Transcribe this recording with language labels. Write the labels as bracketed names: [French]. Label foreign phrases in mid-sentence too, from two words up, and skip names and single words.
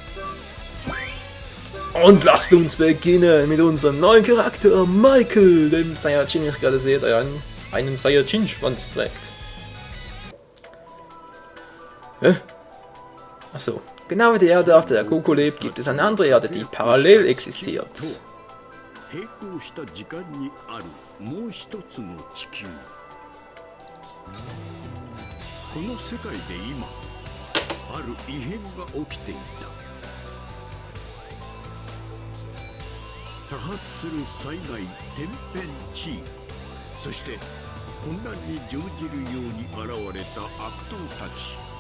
[German] Und lasst uns beginnen mit unserem neuen Charakter, Michael, dem Saiyajin, ich gerade sehe, der einen Saiyajin-Schwanz trägt. Achso. Genau wie die Erde, auf der Goku lebt, gibt es eine andere Erde, die parallel existiert. [Japanese] 並行した時間にあるもう一つの地球。この世界で今ある異変が起きていた。多発する災害天変地異、そして混乱に乗じるように現れた悪党たち。